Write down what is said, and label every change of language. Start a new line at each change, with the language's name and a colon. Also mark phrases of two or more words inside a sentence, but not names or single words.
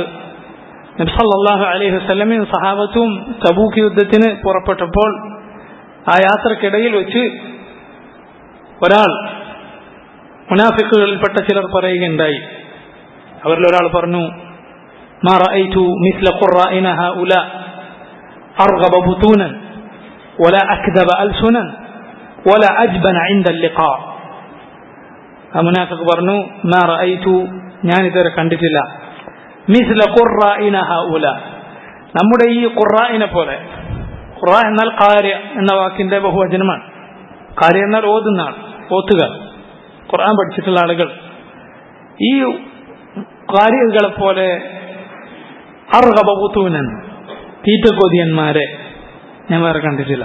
Malayalam: നബി സല്ലല്ലാഹു അലൈഹി വസല്ലമയും സഹാബത്തും തബൂക്ക് യുദ്ധത്തിന് പുറപ്പെട്ടപ്പോൾ ആ യാത്രക്കിടയിൽ വെച്ച് ഒരാൾ, മുനാഫിക്കുകളിൽപ്പെട്ട ചിലർ പറയുകയുണ്ടായി. അവരിൽ ഒരാൾ പറഞ്ഞു,
Arabic: ما رأيت مثل قرائنا هؤلاء أرغب بطونا ولا أكذب ألسنا ولا أجبن عند اللقاء. المنافق പറഞ്ഞു, ما رأيت,
Malayalam: ഞാൻ ഇതുവരെ കണ്ടിട്ടില്ല,
Arabic: مثل قرائنا هؤلاء,
Malayalam: നമ്മുടെ ഈ ഖുറാഇനെ പോലെ. ഖുറാ എന്നാൽ ഖാരി എന്ന വാക്കിന്റെ ബഹുവചനമാണ്. ഖാരി എന്നാൽ ഓതുന്ന ആൾ, ഓത്തുകാർ, ഖുർആൻ പഠിച്ചിട്ടുള്ള ആളുകൾ. ഈ ഖാരികളെ പോലെ
Arabic: أرغب بطونا,
Malayalam: തീറ്റക്കൊതിയന്മാരെ ഞാൻ വേറെ കണ്ടിട്ടില്ല.